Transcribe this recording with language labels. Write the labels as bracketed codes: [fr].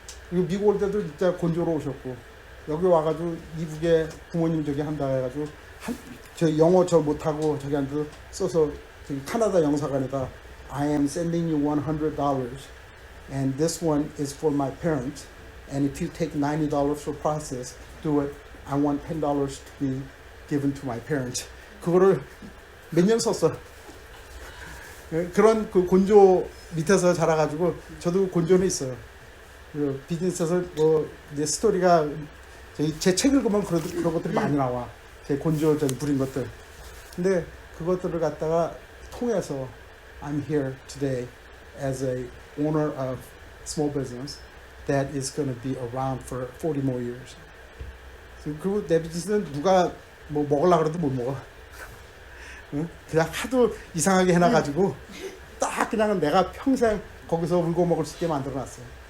[ko] 그리고 미국 올 때도 진짜 곤조로 오셨고 여기 와가지고 미국에 부모님 저기 한다 해가지고 저 영어 저 못하고 저기한테 써서 저기 카나다 영사관에다 [en] I am sending you $100 and this one is for my parents and if you take $90 for process do it. I want $10 to be given to my parents. [ko] 그거를 몇 년 썼어. 그런 그 곤조 밑에서 자라가지고 저도 곤조는 있어요. 그 비즈니스에서 내 스토리가 제 책 읽으면 그런 것들이 많이 나와. 제 곤조 부린 것들. 근데 그것들을 갖다가 통해서 [en] I'm here today as a owner of small business that is going to be around for 40 more years. [ko] 그리고 내 비즈니스는 누가 뭐 먹으려고 그래도 못 먹어. 응? 그냥 하도 이상하게 해놔가지고 딱 그냥 내가 평생 거기서 울고 먹을 수 있게 만들어놨어요.